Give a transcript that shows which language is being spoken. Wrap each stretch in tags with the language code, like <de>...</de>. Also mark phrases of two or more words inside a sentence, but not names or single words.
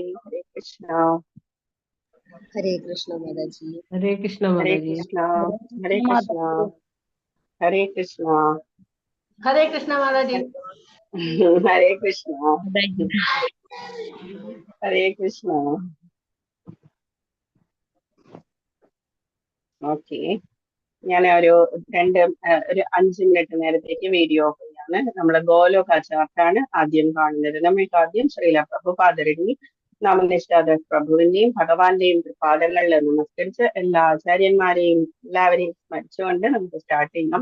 <sa>हरे कृष्ण. हरे कृष्ण माताजी. हरे कृष्ण Hare Mataji. कृष्ण। हरे कृष्ण। हरे कृष्ण. हरे कृष्ण माताजी. हरे कृष्ण। हरे कृष्ण.</sa> <ml>Okay. ഞാൻ ഒരു 5 മിനിറ്റ് നേരത്തേക്ക് വീഡിയോ ഓഫ് ചെയ്യാണ്. നമ്മളെ ഗോലോക ചാർട്ടാണ് ആദ്യം കാണുന്നത്. നമ്മൾക്ക് ആദ്യം ശ്രീല പ്രഭുപാദരുടെയും നാമനിഷ്ഠാദാസ് പ്രഭുവിന്റെയും ഭഗവാന്റെയും പാദങ്ങളിൽ നമസ്കരിച്ച് എല്ലാ ആചാര്യന്മാരെയും എല്ലാവരെയും സ്മരിച്ചുകൊണ്ട് നമുക്ക് സ്റ്റാർട്ട് ചെയ്യാം.</ml>